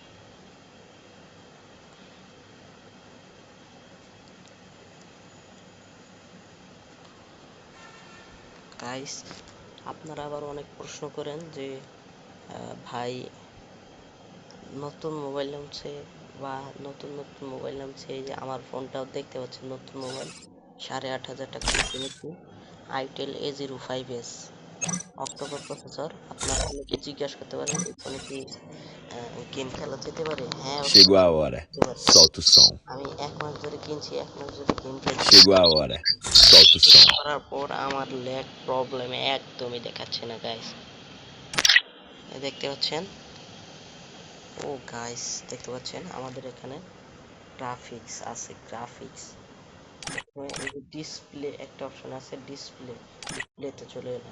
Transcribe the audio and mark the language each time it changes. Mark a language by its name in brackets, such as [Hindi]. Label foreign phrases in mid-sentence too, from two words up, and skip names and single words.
[Bangla] গাইস, আপনারা আবার অনেক প্রশ্ন করেন যে ভাই নতুন মোবাইল নামছে বা নতুন মোবাইল নামছে, এই যে আমার ফোনটাও দেখতে পাচ্ছেন নতুন মোবাইল, 8,500 টাকা কিনেছি, আইটেল A05s [English] October processor. [Bangla] আপনারা অনেকে জিজ্ঞাসা করতে পারেন এই ফোনে কি গেম খেলা যেতে পারে? হ্যাঁ, [Portuguese] Chegou a hora. Solta o som. [Bangla] আমি 1 মাস ধরে কিনছি, 1 মাস ধরে গেম খেলছি। [Portuguese] Chegou a hora. Solta o som. [Bangla] করার পর আমার [English] lag problem [Bangla] একদমই দেখাচ্ছে না গাইস। দেখতে পাচ্ছেন, ও গাইস দেখতে পাচ্ছেন আমাদের এখানে গ্রাফিক্স আছে, [English] graphics display [Bangla] একটা অপশন আছে, ডিসপ্লেতে চলে এলাম।